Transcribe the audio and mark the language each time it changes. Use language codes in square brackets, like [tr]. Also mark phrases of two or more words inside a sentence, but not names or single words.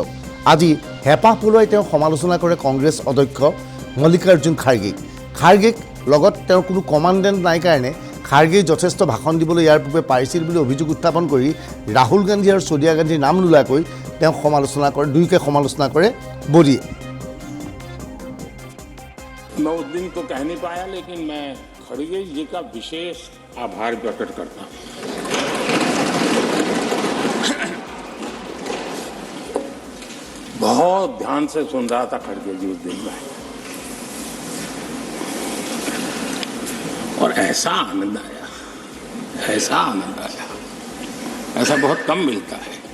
[as] আজি হেঁপাহ পলুৱাই তেওঁ সমালোচনা কৰে কংগ্ৰেছ অধ্যক্ষ মল্লিকাৰ্জুন খাৰ্গেক লগত তেওঁৰ কোনো কমাণ্ডেণ্ট নাই কাৰণে খাৰ্গেই যথেষ্ট ভাষণ দিবলৈ ইয়াৰ পূৰ্বে পাৰিছিল বুলি অভিযোগ উত্থাপন কৰি ৰাহুল গান্ধী আৰু ছোনিয়া গান্ধীৰ নাম নোলোৱাকৈ তেওঁ সমালোচনা কৰে, দুয়োকে সমালোচনা কৰে মোদীয়ে। [hi] मैं उस दिन तो कह नहीं पाया, लेकिन मैं खड़गे जी का विशेष आभार प्रकट करता हूं। बहुत ध्यान से सुन रहा था खड़गे जी उस दिन में, और ऐसा आनंद आया, ऐसा बहुत कम मिलता है।